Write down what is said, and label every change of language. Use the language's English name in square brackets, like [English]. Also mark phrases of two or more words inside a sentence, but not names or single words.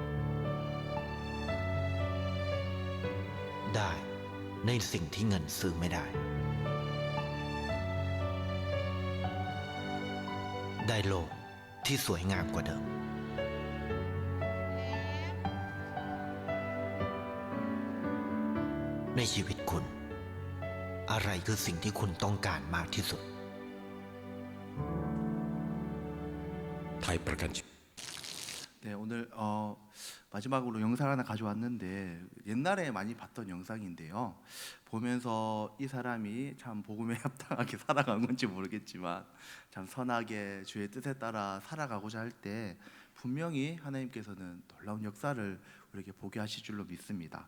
[Thai] ได้ในสิ่งที่เงินซื้อไม่ได้ได้โลกที่สวยงามกว่าเดิมในชีวิตคุณอะไรคือสิ่งที่คุณต้องการมากที่สุด ไทยประกันชีวิต [Korean] 네, 오늘 마지막으로 영상을 하나 가져왔는데 옛날에 많이 봤던 영상인데요. 보면서 이 사람이 참 복음에 합당하게 살아간 건지 모르겠지만 참 선하게 주의 뜻에 따라 살아가고자 할 때 분명히 하나님께서는 놀라운 역사를 우리에게 보게 하실 줄로 믿습니다.